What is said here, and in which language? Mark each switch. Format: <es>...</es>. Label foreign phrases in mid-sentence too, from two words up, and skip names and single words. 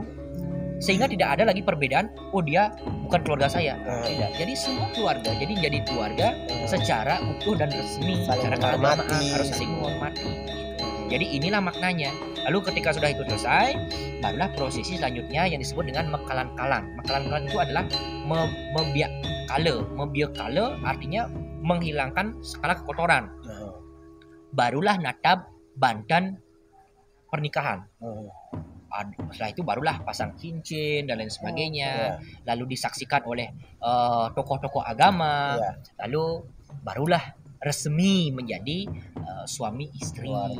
<id>Sehingga tidak ada lagi perbedaan, oh dia bukan keluarga saya. Tidak. Jadi semua keluarga, jadi menjadi keluarga secara utuh dan resmi, secara keagamaan harus saling menghormati. Jadi inilah maknanya. Lalu ketika sudah itu selesai, barulah prosesi selanjutnya yang disebut dengan mekalan-kalan. Mekalan-kalan itu adalah membiak kala. Membiak kala artinya menghilangkan segala kekotoran. Barulah</id> <ban>natab bandan</ban> <id>pernikahan. Setelah itu barulah pasang cincin dan lain sebagainya. Lalu disaksikan oleh tokoh-tokoh agama. Lalu barulah resmi menjadi suami istri.</id>